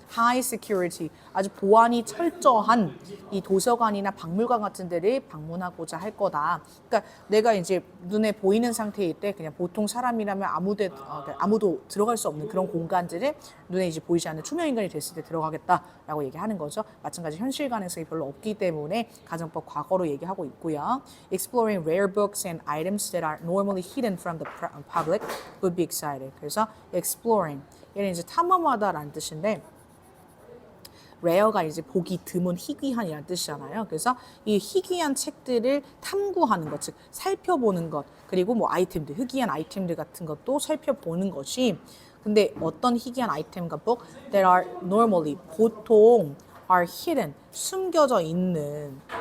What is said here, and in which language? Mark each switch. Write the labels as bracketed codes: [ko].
[en] High security, [ko] 아주 보안이 철저한 이 도서관이나 박물관 같은 데를 방문하고자 할 거다. 그러니까 내가 이제 눈에 보이는 상태일 때 그냥 보통 사람이라면 아무도 들어갈 수 없는 그런 공간들을 눈에 이제 보이지 않는 투명 인간이 됐을 때 들어가겠다라고 얘기하는 거죠. 마찬가지 현실 가능성이 별로 없기 때문에 가정법 과거로 얘기하고 있고요. [en] Exploring rare books and items that are normally hidden from the public would be exciting. [ko] 그래서 exploring, 얘는 이제 탐험하다라는 뜻인데 rare가 이제 보기 드문 희귀한이라는 뜻이잖아요. 그래서 이 희귀한 책들을 탐구하는 것, 즉 살펴보는 것, 그리고 아이템들, 희귀한 아이템들 같은 것도 살펴보는 것이, 근데 어떤 희귀한 아이템과 book that are normally, 보통 are hidden, 숨겨져 있는